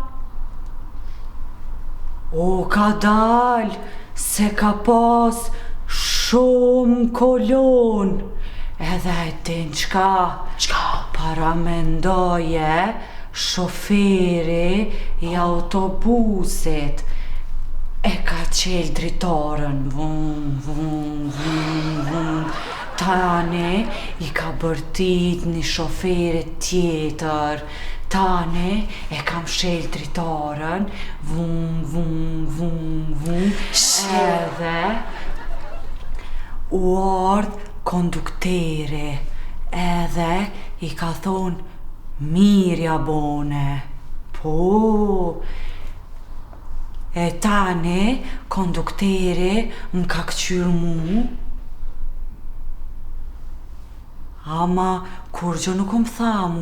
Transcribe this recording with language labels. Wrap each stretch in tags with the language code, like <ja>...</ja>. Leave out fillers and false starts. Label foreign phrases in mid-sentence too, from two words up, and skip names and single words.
<sq>O, ka dal, se ka pas shumë kolon. Edhe e din qka? Qka? Para mendoje shoferi i autobusit e ka qel dritarën, vum, vum, vum, vum. Tani i ka bërtit një shoferit tjetër. Tani e kam shel dritarën, vum, vum, vum, vum. Edhe u ardh kondukteri, edhe i ka thonë mirja bone. Po, e tani kondukteri më ka këqyr mu, ama kur gjë nuk më tha mu.</sq>